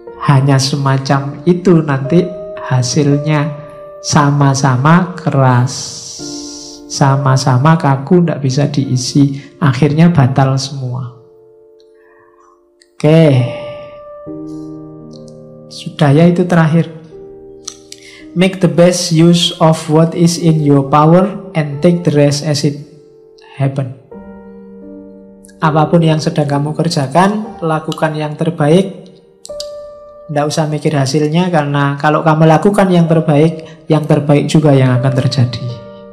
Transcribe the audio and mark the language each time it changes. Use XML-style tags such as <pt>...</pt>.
<id>Hanya semacam itu nanti hasilnya. Sama-sama keras, sama-sama kaku, tidak bisa diisi. Akhirnya batal semua. Oke, sudah ya, itu terakhir.</id> <en>Make the best use of what is in your power and take the rest as it happen.</en> <id>Apapun yang sedang kamu kerjakan, lakukan yang terbaik. Tidak usah mikir hasilnya, karena kalau kamu lakukan yang terbaik juga yang akan terjadi.</id>